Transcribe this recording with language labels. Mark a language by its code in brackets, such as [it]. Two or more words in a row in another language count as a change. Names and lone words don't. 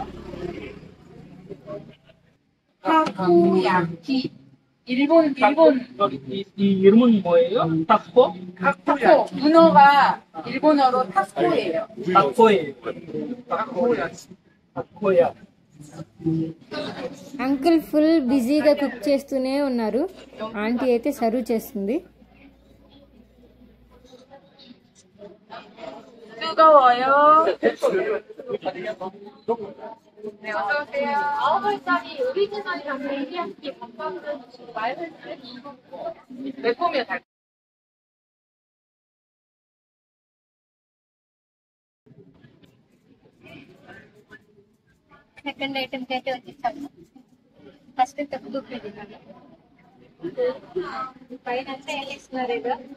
[ko] 타코야키. 일본 이 이름은 뭐예요? 타코? 타코. 문어가 일본어로 타코예요. 타코야. [te] అంకుల్ ఫుల్ బిజీగా కుక్ చేస్తూనే ఉన్నారు. ఆంటీ అయితే సర్వ్ చేస్తుంది. [ko] 뜨거워요. 네, 어서 오세요. 9살짜리 오리지널이랑 데리야끼 밥밥을 매콤이요, 달. [en] second item [te] కి అయితే వచ్చేసాము. ఫస్ట్ తక్కువ పైన అంతా ఏం ఇస్తున్నారు ఏదో.